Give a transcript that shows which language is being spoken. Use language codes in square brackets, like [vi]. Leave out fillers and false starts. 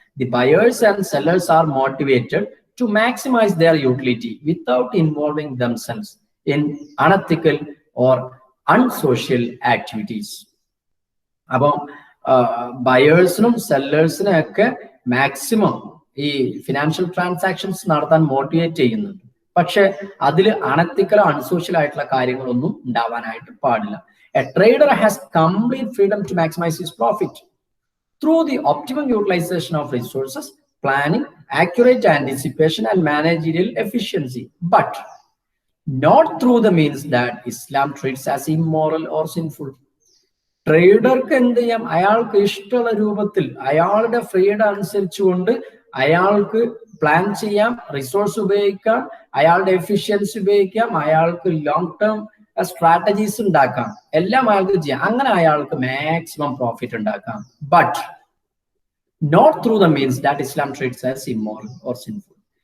[en] The buyers and sellers are motivated to maximise their utility without involving themselves in unethical or unsocial activities. [ml] അപ്പം ബയേഴ്സിനും സെല്ലേഴ്സിനും ഒക്കെ maximum ഈ financial transactions നടത്താൻ motivate ചെയ്യുന്നുണ്ട്. പക്ഷെ അതിൽ അണത്തിക്കലോ unsocial ആയിട്ടുള്ള കാര്യങ്ങളൊന്നും ഉണ്ടാവാനായിട്ട് പാടില്ല. [en] A trader has complete freedom to maximize his profit through the optimum utilization of resources, planning, accurate anticipation, and managerial efficiency, but not through the means that Islam treats as immoral or sinful. [ml] ട്രേഡർക്ക് എന്ത് ചെയ്യാം, അയാൾക്ക് ഇഷ്ടമുള്ള രൂപത്തിൽ അയാളുടെ freedom അനുസരിച്ചുകൊണ്ട് അയാൾക്ക് plan ചെയ്യാം, resource ഉപയോഗിക്കാം, അയാളുടെ എഫിഷ്യൻസി ഉപയോഗിക്കാം, അയാൾക്ക് ലോങ് ടേം സ്ട്രാറ്റജീസ് ഉണ്ടാക്കാം, എല്ലാം അയാൾക്ക് ചെയ്യാം. അങ്ങനെ അയാൾക്ക് മാക്സിമം പ്രോഫിറ്റ് ഉണ്ടാക്കാം. [en] But not through the means that Islam treats as immoral or sinful.